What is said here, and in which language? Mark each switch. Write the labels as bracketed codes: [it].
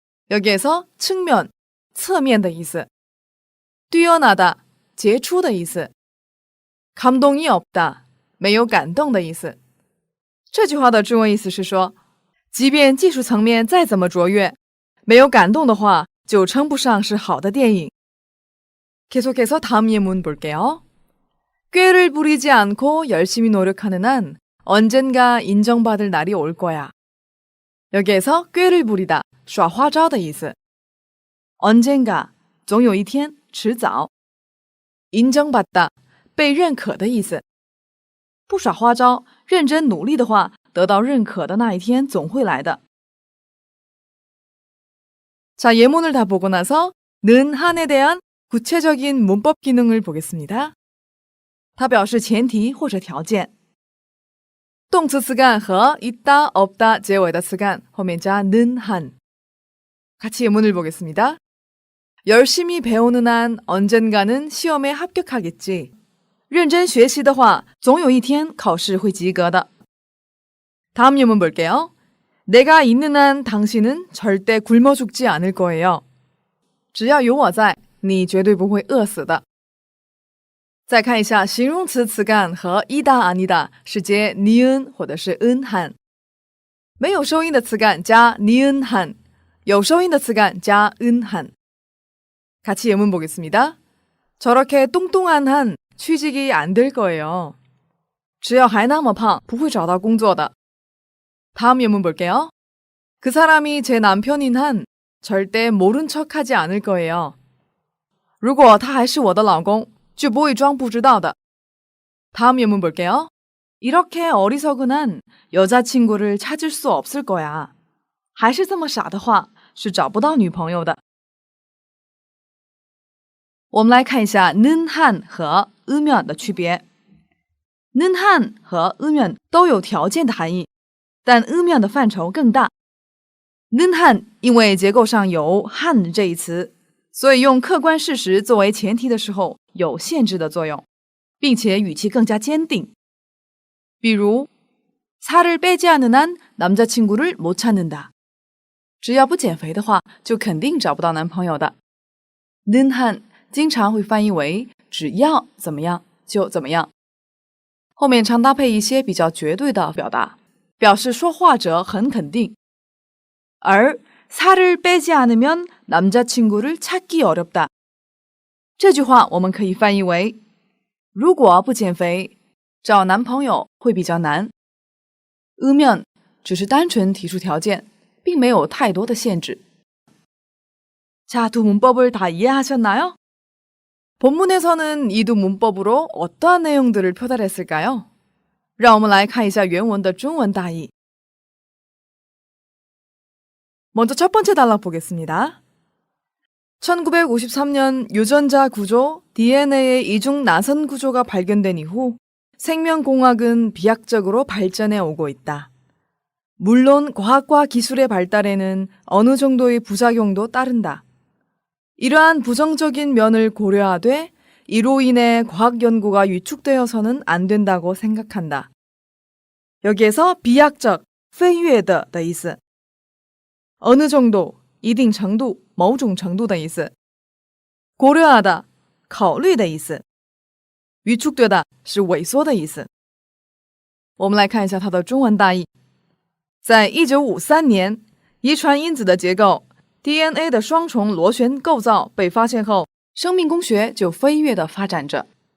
[ko] 여기에서 측면, [zh] 侧面的意思， [ko] 뛰어나다, [zh] 杰出的意思， [ko] 감동이 없다, [zh] 没有感动的意思。这句话的中文意思是说，即便技术层面再怎么卓越，没有感动的话，就称不上是好的电影。 [ko] 계속해서 다음 예문 볼게요. 꾀를 부리지 않고 열심히 노력하는 한 언젠가 인정받을 날이 올 거야. 여기에서 꾀를 부리다, [zh] 耍花招的意思。 [ko] 언젠가, [zh] 总有一天，迟早。 [ko] 인정받다, [zh] 被认可的意思。不耍花招，认真努力的话，得到认可的那一天总会来的。 [ko] 자, 예문을 다 보고 나서 는 한에 대한 구체적인 문법 기능을 보겠습니다. [zh] 它表示前提或者条件。动词词干和있다, 없다结尾的词干后面加는 한。 [ko] 같이 예문을 보겠습니다. 열심히 배우는 한 언젠가는 시험에 합격하겠지. [zh] 认真学习的话，总有一天考试会及格的。 [ko] 다음 예문 볼게요. 내가 있는 한 당신은 절대 굶어 죽지 않을 거예요. [zh] 只要有我在，你绝对不会饿死的。再看一下形容词词干和伊达阿尼达是接尼恩或者是恩汉，没有收音的词干加尼恩汉，有收音的词干加恩汉。 [ko] 같이 예문 보겠습니다. 저렇게 뚱뚱한 한 취직이 안 될 거예요. [zh] 只要还那么胖，不会找到工作的。 [ko] 다음 예문 볼게요. 그 사람이 제 남편인 한 절대 모른 척하지 않을 거예요. [zh] 如果他还是我的老公，就不会装不知道的。 [ko] 다음 예문 볼게요. 이렇게 어리석은 한 여자친구를 찾을 수 없을 거야. [zh] 还是这么傻的话，是找不到女朋友的。我们来看一下는 한和으면的区别。 는 한和으면都有条件的含义，但으면的范畴更大。 는 한因为结构上有한这一词，所以用客观事实作为前提的时候有限制的作用，并且语气更加坚定。比如 [ko] 살을 빼지 않는 한 남자친구를 못 찾는다. [zh] 只要不减肥的话，就肯定找不到男朋友的。는 한经常会翻译为只要怎么样就怎么样，后面常搭配一些比较绝对的表达，表示说话者很肯定。 [ko] 而 살을 빼지 않으면 남자친구를 찾기 어렵다. [zh] 这句话我们可以翻译为如果不减肥，找男朋友会比较难。 으면只是单纯提出条件，并没有太多的限制。 [ko] 자, 두 문법을 다 이해하셨나요? 본문에서는 이 두 문법으로 어떠한 내용들을 표달했을까요? [zh] 让我们来看一下原文的中文大意。 [ko] 먼저 첫 번째 단락 보겠습니다. 1953년 유전자 구조 DNA의 이중 나선 구조가 발견된 이후 생명공학은 비약적으로 발전해 오고 있다. 물론 과학과 기술의 발달에는 어느 정도의 부작용도 따른다. 이러한 부정적인 면을 고려하되 이로 인해 과학 연구가 위축되어서는 안 된다고 생각한다. 여기에서 비약적, [zh] 飞跃的的意思。 [ko] 어느 정도, [zh] 一定程度,某种程度的意思。 [ko] 고려하다, [zh] 考虑的意思。 [ko] 위축되다, [zh] 是萎缩的意思。我们来看一下它的中文大意。在1953年，遗传因子的结构 DNA 的双重螺旋构造被发现后，生命工学就飞跃地发展着。